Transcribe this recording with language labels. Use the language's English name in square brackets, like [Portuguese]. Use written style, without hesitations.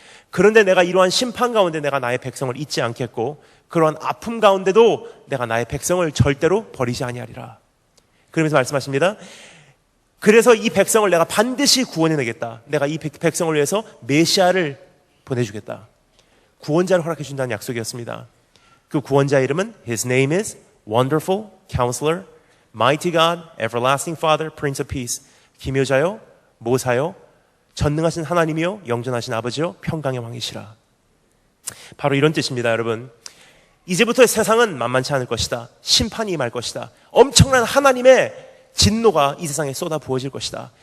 [Korean] 그런데 내가 이러한 심판 가운데 내가 나의 백성을 잊지 않겠고 그러한 아픔 가운데도 내가 나의 백성을 절대로 버리지 아니하리라. 그러면서 말씀하십니다. 그래서 이 백성을 내가 반드시 구원해내겠다. 내가 이 백성을 위해서 메시아를 보내주겠다. 구원자를 허락해준다는 약속이었습니다. 그 구원자의 이름은 [English] His name is Wonderful Counselor, Mighty God, Everlasting Father, Prince of Peace. [Korean] 기묘자요, 모사요, 전능하신 하나님이요, 영전하신 아버지요, 평강의 왕이시라. 바로 이런 뜻입니다, 여러분. 이제부터의 세상은 만만치 않을 것이다. 심판이 임할 것이다. 엄청난 하나님의 진노가 이 세상에 쏟아 부어질 것이다.